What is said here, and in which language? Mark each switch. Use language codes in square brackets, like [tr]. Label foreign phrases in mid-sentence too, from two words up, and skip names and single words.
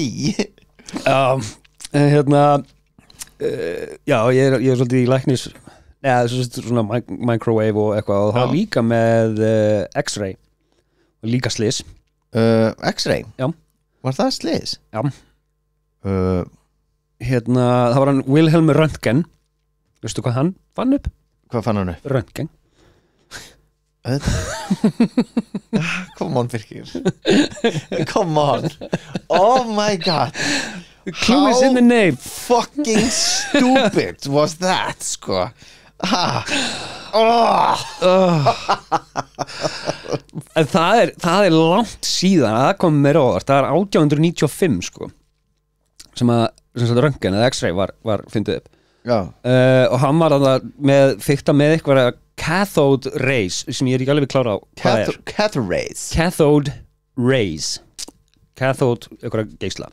[is] Já, já, ég er svolítið í læknis svona microwave og eitthvað og það var líka með X-ray og líka slys X-ray? Já Var það slys? Já það var hann Wilhelm Röntgen veistu hvað hann fann upp? Hvað fann hann upp? Röntgen [en] Come on Birkir Come on Oh my god Clue is in the name fucking stupid was that sko [is] En það er langt síðan að það kom mér óvart það er 1895 sko sem að Röntgen eða X-ray var fyndið upp og hann var með fikta með eitthvað [en] cathode rays [is] sem ég er ekki alveg klára á hvað er [en] cathode rays cathode [is] eitthvað geisla